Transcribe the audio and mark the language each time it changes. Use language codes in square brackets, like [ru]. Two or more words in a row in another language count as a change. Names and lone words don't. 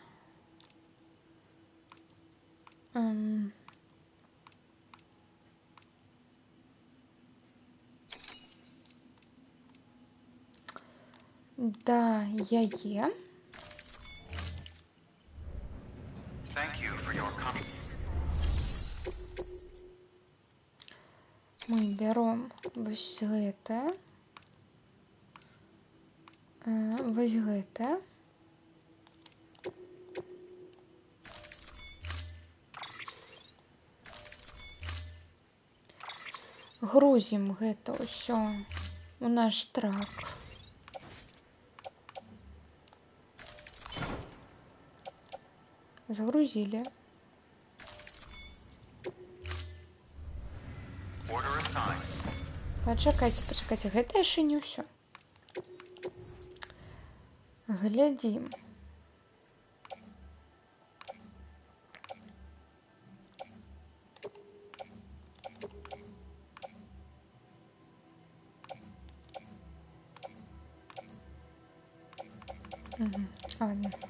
[be] Да, я е. [en] Thank you for your comment. [be] Мы берем вось гэта. Вось гэта. Грузим гэта ўсё у наш трак. Загрузили. [en] Order assigned. [be] Пачакайце, гэта яшчэ не ўсё. Глядзім. [ru] Ладно.